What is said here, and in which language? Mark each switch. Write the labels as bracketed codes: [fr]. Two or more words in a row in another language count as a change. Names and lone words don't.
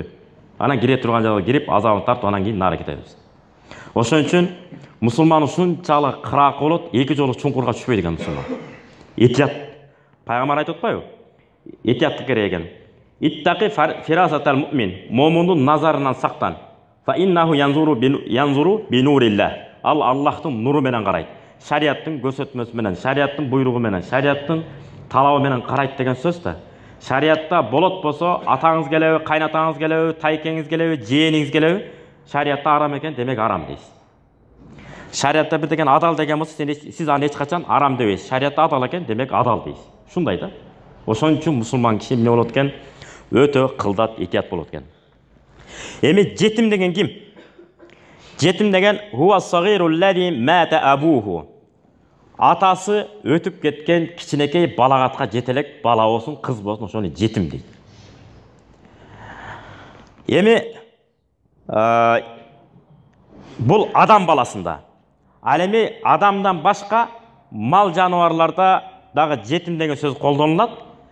[ky] Анан кире турган жагга кирип, азабын тартып, анан кийин нары кетебиз. Ошон үчүн мусулман ушунчалык кыраак болот, эки жолу чуңкурга түшпөйт экен мусулман. Этият. Пайгамбар айтып атпайбы? Этияттык керек экен. [ar] اتقوا فراسة المؤمن. [ky] Момундун назарынан сактан. [ar] فإنه ينظر بنور الله. [ky] Ал Аллахтын нуру менен карайт. Шариаттын көрсөтмөсү менен, шариаттын буйругу менен, шариаттын талабы менен карайт деген сөз да. Шариатта болот болсо, атаңыз келеби, кайнатаңыз келеби, тайкеңиз келеби, жээниңиз келеби, шариатта арам экен, демек арам дейсиз. Шариатта бир деген адал деген болсо, сиз аны эч качан арам дебейсиз. Шариатта адал экен, демек адал дейсиз. Ушундай да. Ошон үчүн мусулман киши эмне болот экен? Өтө кылдат, этият болот экен. Эми жетим деген ким? Жетим деген [ar] هو الصغير الذي مات أبوه. [ky] Атасы өтүп кеткен кичинекей балагатка жетелек бала болсун, кыз болсун, ошону жетим дейт. Эми бул адам баласында. Ал эми адамдан башка мал жаныбарларда дагы жетим деген сөз колдонулат.